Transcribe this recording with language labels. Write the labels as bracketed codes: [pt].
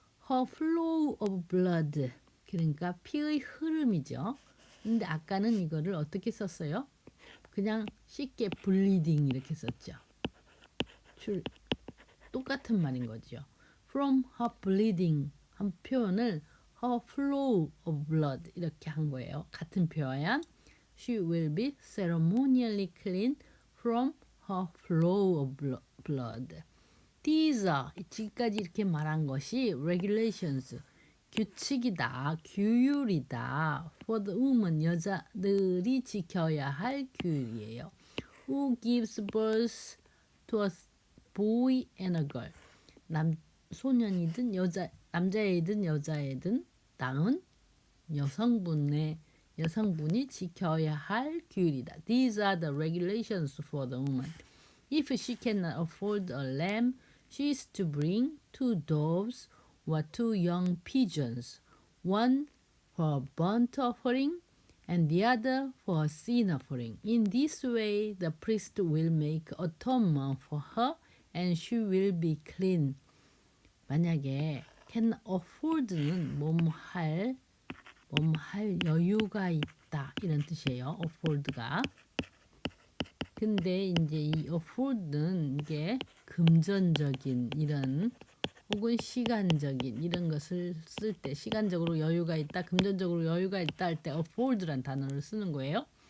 [en] Her flow of blood, [ko] 그러니까 피의 흐름이죠. 근데 아까는 이거를 어떻게 썼어요? 그냥 쉽게 bleeding 이렇게 썼죠. 똑같은 말인 거죠. [en] From her bleeding [ko] 한 표현을 [en] her flow of blood [ko] 이렇게 한 거예요. 같은 표현. [en] She will be ceremonially clean from her flow of blood. These are, [ko] 지금까지 이렇게 말한 것이 regulations, 규칙이다, 규율이다. [en] For the woman, [ko] 여자들이 지켜야 할 규율이에요. [en] Who gives birth to a boy and a girl. [ko] 소년이든 남자애든 여자애든 낳은 여성분이 지켜야 할 규율이다. [en] These are the regulations for the woman. If she cannot afford a lamb, she is to bring 2 doves or 2 young pigeons, one for a burnt offering and the other for a sin offering. In this way, the priest will make atonement for her and she will be clean. [ko] 만약에 can afford는 몸할 여유가 있다 이런 뜻이에요. afford가. 근데 이제 이 afford는 이게 금전적인 이런 혹은 시간적인 이런 것을 쓸 때 시간적으로 여유가 있다, 금전적으로 여유가 있다 할 때 afford란 단어를 쓰는 거예요.